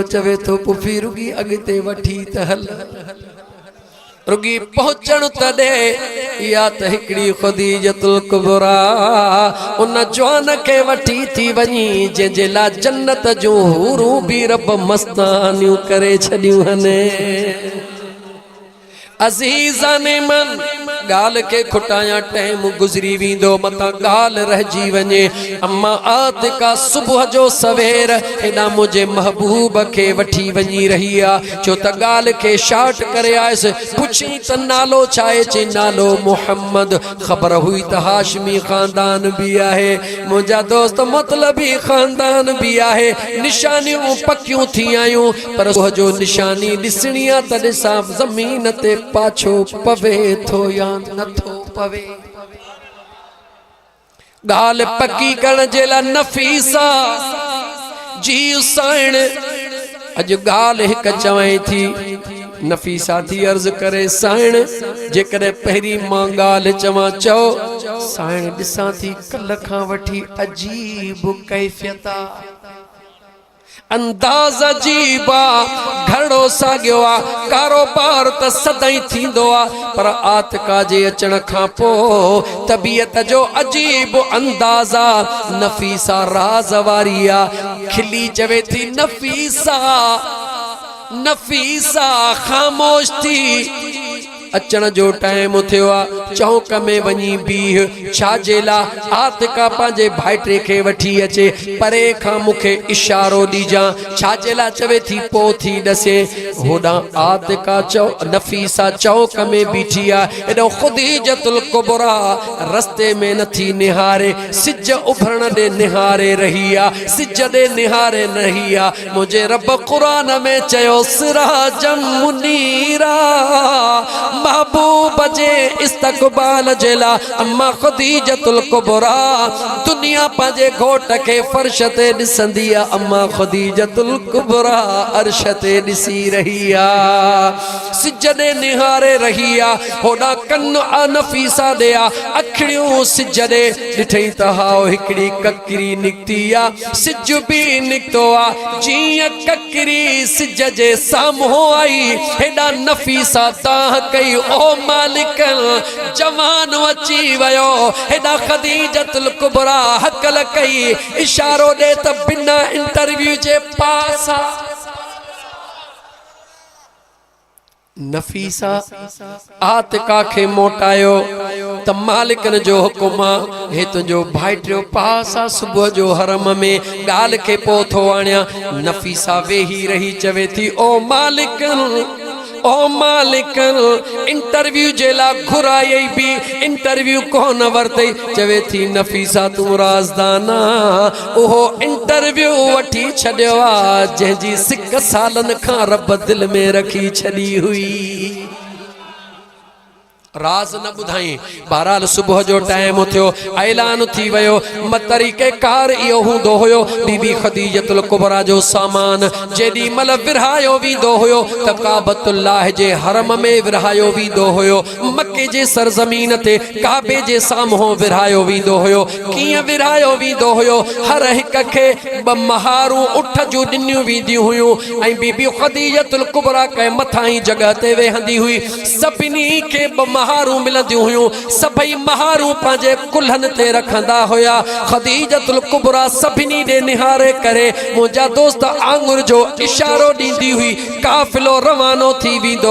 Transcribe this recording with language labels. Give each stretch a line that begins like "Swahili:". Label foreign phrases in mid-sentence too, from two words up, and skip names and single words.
Sindhi: चवे थो पुफी रुगी अॻिते वठी त हल रुगी पहुंचण तॾे या त हिकड़ी खदीजतुल कुबरा उन जवान खे वठी थी वञी जंहिंजे लाइ जन्नत जूं हूरूं भी रब मस्तानियूं करे छॾियूं हने
Persian: عزیزان من
Sindhi: गाल के खुटाया टाइम गुजरी वींदो मता गाल रहजी वने। अम्मा आतिका सुबह जो सवेर हेडा मुझे महबूब के वठी वनी रही आ छो त गाल के शार्ट करे आयस पुछी त नालो छाए चे नालो मोहम्मद। खबर हुई त हाशमी खानदान भी आहे मुझा दोस्त मतलबी खानदान भी आहे। निशानियों पक्कियों थी आयूं पर सुबह जो निशानी दिसणी आ त ॾिसां ज़मीन ते पाछो पवे थो या नथो पवे। गाल पक्की करण जे लाइ नफीसा जी साइण अज गाल एक चवई थी नफीसा थी अर्ज करे साइण जेकॾहिं पहिरीं मां गाल चवां चओ साइण ॾिसां थी कल खां वठी अजीब कैफियत अंदाज़ अजीबा घड़ो सागियो आ कारोबार त सदाई थींदो आ पर आतिका जे अचण खां पोइ तबीयत जो अजीब अंदाज़ा। नफीसा राज वारी आ खिली चवे थी नफीसा नफीसा खामोश थी अचण जो टाइम थियो आ चौक में वनी बीह छाजे ला आतिका पांजे भाइटे के वठी अचे परे खां मुखे इशारो दीजा छाजे ला चवे थी पो थी दसे होडा आतिका चौ नफीसा चौक में बीठी आ एडो खुदीजतुल कुबरा रस्ते में नथी निहारे सिज उभरण दे निहारे रही आ सिज दे निहारे रही आ मुझे रब कुरान में चयो
Arabic: سراجا منيرا
Sindhi: महबूब जे इस्तकबाल जेला अम्मा खुदीजतुल कुबरा दुनिया पांजे घोट के फर्श ते दिसंदी आ अम्मा खुदीजतुल कुबरा अर्श ते दिसी रही आ सिज दे निहारे रही आ होडा कन आ नफीसा दे आ अखड़ियों सिज दे दिठई त हाओ हिकड़ी ककरी निकती आ सिज भी निकतो आ जीअं ककरी सिज जे साम्हूं आई हेडा नफीसा ताह कई ओ मालिक जवान अची वयो हेडा खदीजतुल कुबरा हकल कई इशारो दे त बिना इंटरव्यू जे पास नफीसा आतिका के मोटायो त मालिकन जो हुकुम हे तुंहिंजो भाइटियो पास आ सुबह जो हरम में गाल के पोथो आणिया। नफीसा वेही रही चवे थी ओ मालिक इंटरव्यू जेला घुराई भी इंटरव्यू कोन वरतई चवे थी नफीसा तू राजदाना ओहो इंटरव्यू वठी छड्यो आ जंहिंजी सिक सालन खां रब दिल में रखी छड़ी हुई राज न बुधाई। बहरहाल सुबह जो टाइम थियो ऐलान थी वयो तरीके कार इहो हूंदो हुयो बीबी खदीजतुल कुबरा जो सामान जेडी मल विरहायो वींदो हुयो त काबतुल्लाह जे हरम में विरहायो वींदो हुयो मक्के जे सरजमीन ते काबे जे साम्हूं विरहायो वींदो हुयो। कीअं विरहायो वींदो हुयो हर हिक खे ब महारू उठ जो ॾिनियूं वींदियूं हुयूं ऐं बीबी खदीजतुल कुबरा के मथाई जगह ते वेहंदी हुई सभिनी खे महारू मिलंदियूं हुयूं सभई महारू पांजे कुल्हन ते रखंदा हुया। खदीजतुल कुबरा सभिनी दे निहारे करे मुंहिंजा दोस्त आंगुर जो इशारो ॾींदी हुई काफ़िलो रवानो थी वेंदो